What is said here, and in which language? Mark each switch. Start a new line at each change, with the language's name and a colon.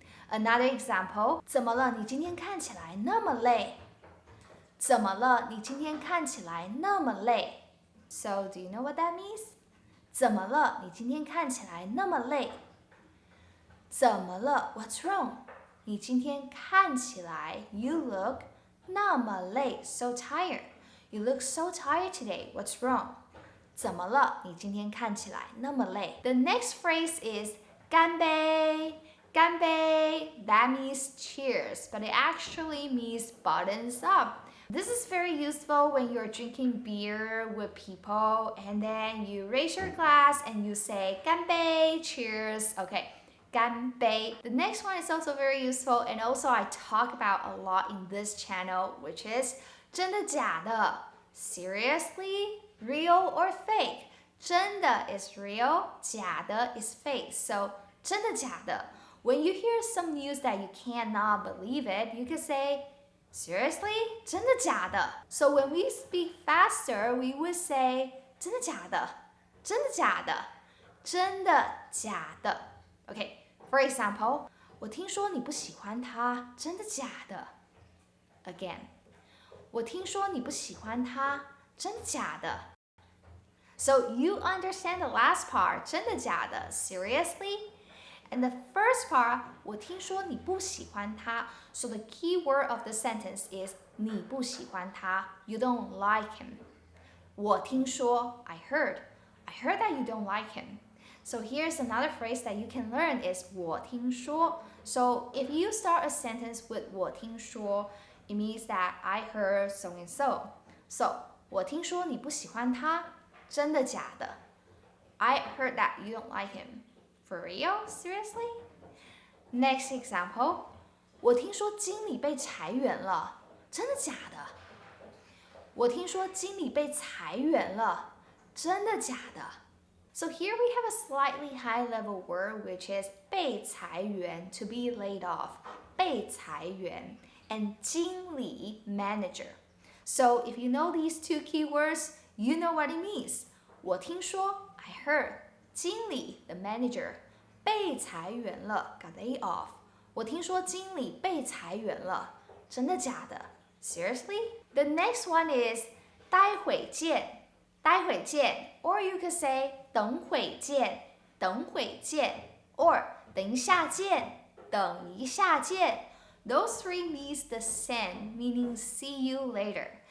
English: Another example,
Chinese: 怎么了？你今天看起来那么累。怎么了？你今天看起来那么累。
English: So do you know what that means?
Chinese: 怎么了？你今天看起来那么累。怎么了 ？
English: What's wrong?
Chinese: 你今天看起来
English: You look
Chinese: 那么累
English: So tired. You look so tired today. What's wrong?
Chinese: 怎么了？你今天看起来那么累。
English: The next phrase is 干杯。 干杯 That means cheers, but it actually means buttons up. This is very useful when you're drinking beer with people and then you raise your glass and you say 干杯 cheers. Okay, 干杯.The next one is also very useful and also I talk about a lot in this channel, which is 真的假的 Seriously? Real or fake? 真的 is real, 假的 is fake. So 真的假的 When you hear some news that you cannot believe it, you could say Seriously?
Chinese: 真的假的
English: So when we speak faster, we would say
Chinese: 真的假的真的假的真的假的
English: Okay, for example,
Chinese: 我听说你不喜欢他真的假的
English: Again,
Chinese: 我听说你不喜欢他真的假的
English: So you understand the last part
Chinese: 真的假的
English: Seriously? And the first part,
Chinese: 我听说你不喜欢他
English: So the key word of the sentence is
Chinese: 你不喜欢他
English: You don't like him. 我听说 I heard that you don't like him. So here's another phrase that you can learn is 我听说 So if you start a sentence with 我听说 it means that I heard so and so. So
Chinese: 我听说你不喜欢他真的假的
English: I heard that you don't like him. For real? Seriously? Next example.
Chinese: 我听说经理被裁员了，真的假的？我听说经理被裁员了，真的假的
English: So here we have a slightly high level word which is 被裁员, to be laid off. 被裁员 and 经理 manager. So if you know these two keywords, you know what it means. 我听说 I heard 经理 the manager
Chinese: 被裁员了
English: got laid off.
Chinese: 我听说经理被裁员了，真的假的
English: Seriously? The next one is
Chinese: 待会见，待会见
English: or you could say
Chinese: 等会见，等会见
English: or
Chinese: 等一下见，等一下见
English: Those three means the same, meaning see you later.